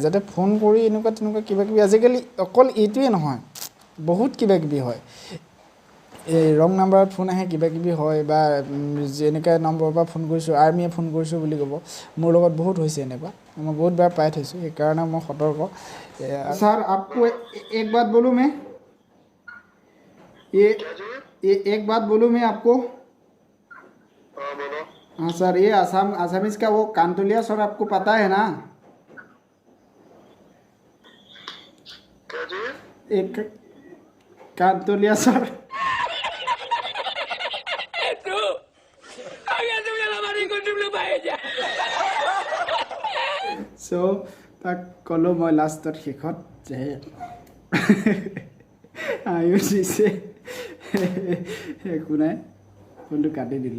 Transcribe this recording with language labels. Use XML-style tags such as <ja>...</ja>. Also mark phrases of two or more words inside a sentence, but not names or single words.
<as>যাতে ফোন কৰি এনেকুৱা তেনেকুৱা কিবাকিবি, আজিকালি অকল এইটোৱে নহয়, বহুত কিবাকিবি হয়। এই</as> <en>wrong numberত</en> <as>ফোন আহে, কিবাকিবি হয়, বা যেনেকৈ নম্বৰৰ পৰা ফোন কৰিছোঁ, আৰ্মিয়ে ফোন কৰিছোঁ বুলি ক'ব। মোৰ লগত বহুত হৈছে এনেকুৱা, মই বহুত বাৰ পাই থৈছোঁ, সেইকাৰণে মই সতৰ্ক।</as> <hi>ছাৰ आपको एक बात बोलूँ मैं, ये एक बात बोलूँ मैं आपको। हाँ बोलो। हाँ सर, ये आसामीज का वो कांतुलिया सर आपको पता है ना? क्या जी? एक कांतुलिया सर,</hi> <as>চ' তাক ক'লোঁ মই লাষ্টত শেষত যে আয়ুষ দিছে, একো নাই, ফোনটো কাটি দিলে।</as>